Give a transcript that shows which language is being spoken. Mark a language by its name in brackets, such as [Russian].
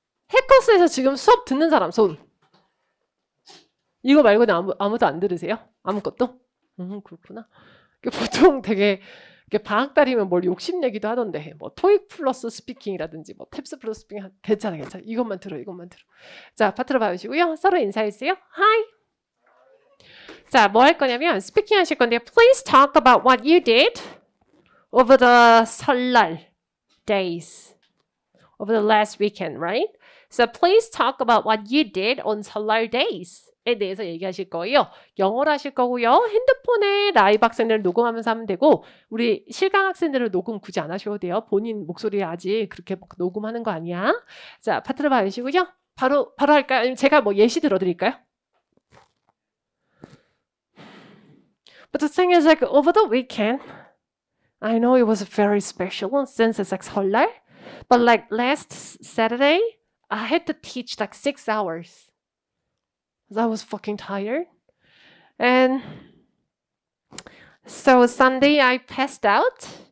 [Korean] 해커스에서 지금 수업 듣는 사람 손. 이거 말고는 아무도 안 들으세요? 아무것도? 그렇구나. 보통 되게 방학달이면 뭘 욕심내기도 하던데 뭐 토익 플러스 스피킹이라든지 뭐 탭스 플러스 스피킹 괜찮아. 이것만 들어. 자, 파트너 봐주시고요. 서로 인사해주세요. 하이. 자, 뭐 할 거냐면 스피킹 하실 건데요. [English] Please talk about what you did over the 설날 days, over the last weekend, right? So please talk about what you did on 설날 days에 [Korean] 대해서 얘기하실 거예요. 영어로 하실 거고요. 핸드폰에 라이브 학생들 녹음하면서 하면 되고 우리 실강 학생들은 녹음 굳이 안 하셔도 돼요. 본인 목소리 아직 그렇게 녹음하는 거 아니야. 자, 파트너 봐주시고요. 바로 할까요? 아니면 제가 뭐 예시 들어드릴까요? [English] But the thing is, like, over the weekend, I know it was very special since it's like 설날, but like last Saturday, I had to teach like 6 hours. I was fucking tired. And so Sunday I passed out.